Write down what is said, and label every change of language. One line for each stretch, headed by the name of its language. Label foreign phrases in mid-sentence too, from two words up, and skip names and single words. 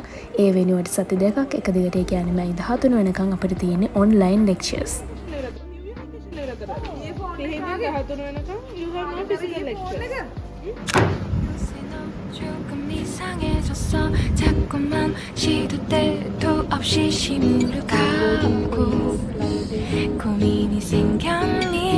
Sinhala: ඒ වෙනුවට සති දෙකක් එක දිගට ඒ කියන්නේ මයි 13 වෙනකන් අපිට තියෙන්නේ
English: online lectures.
Korean: 이상해졌어 자꾸만 시도 때도 없이 시무룩하고 고민이 생겼니